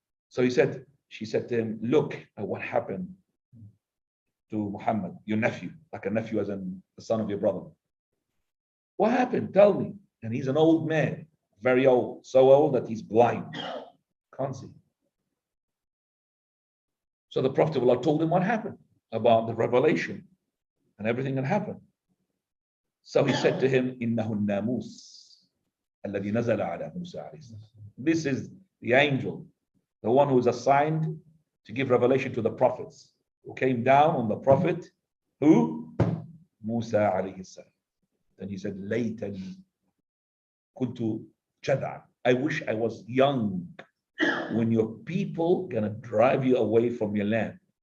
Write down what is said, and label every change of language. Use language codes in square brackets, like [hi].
[en] So she said to him, look at what happened to Muhammad, your nephew, like a nephew as in the son of your brother. What happened? Tell me. And he's an old man, very old, so old that he's blind, can't see. So the Prophet of Allah told him what happened about the revelation and everything that happened. So he said to him, [ar] إنه الناموس الذي نزل على موسى عليه السلام. [en] This is the angel, the one who is assigned to give revelation to the prophets, who came down on the prophet, who? Musa alayhi salam. Then he said, [ar] ليتني كنت جدعا. [en] I wish I was young when your people gonna drive you away from your land.